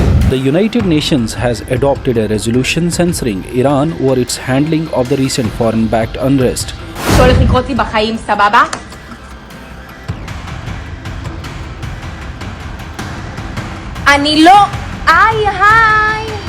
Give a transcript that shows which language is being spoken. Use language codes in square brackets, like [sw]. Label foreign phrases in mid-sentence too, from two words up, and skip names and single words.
[en] The United Nations has adopted a resolution censoring Iran over its handling of the recent foreign-backed unrest. [he] שהולך לקרות לי בחיים, סבבה? אני לא... היי!